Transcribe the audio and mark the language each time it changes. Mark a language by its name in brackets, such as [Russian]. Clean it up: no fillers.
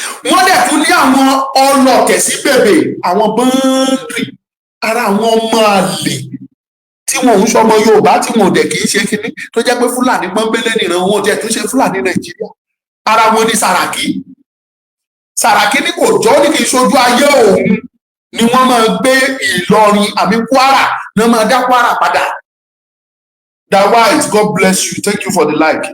[Yoruba] Wọ́n dẹ̀ tún ní àwọn ọlọ́tẹ̀ sí bèbè, àwọn bọ́ńdì ara àwọn ọmọ àlè tí wọn ò ń sọmọ Yorùbá tí wọn ò dẹ̀ kì í ṣe kinní tó jẹ́ pé Fúlàní pọ́nbélé nìran wọn ò jẹ́ tó ṣe Fúlàní Nàìjíríà. Ara wọn ní Sàràkí. Sàràkí ní kò jọ́ ní kì í ṣojú ayé òun ni wọ́n máa gbé Ìlọrin àbí Kwara náà máa dá Kwara padà. [English] That white, God bless you, thank you for the like.